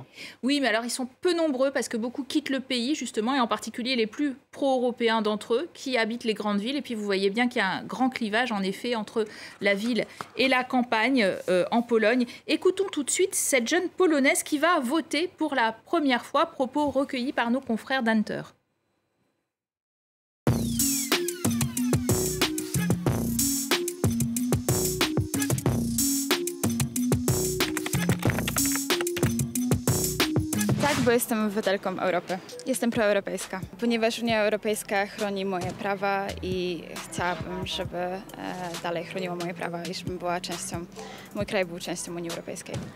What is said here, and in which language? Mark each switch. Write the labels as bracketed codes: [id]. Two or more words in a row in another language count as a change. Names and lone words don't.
[fr] Oui, mais alors ils sont peu nombreux parce que beaucoup quittent le pays, justement, et en particulier les plus pro-européens d'entre eux qui habitent les grandes villes. Et puis vous voyez bien qu'il y a un grand clivage, en effet, entre la ville et la campagne en Pologne. Écoutons tout de suite cette jeune Polonaise qui va voter pour la première fois, propos recueillis par nos confrères d'Hunter. [pl] Tak, bo jestem obywatelką Europy. Jestem proeuropejska, ponieważ Unia Europejska chroni moje prawa i chciałabym, żeby dalej chroniła moje prawa i żebym była częścią, mój kraj był częścią Unii Europejskiej.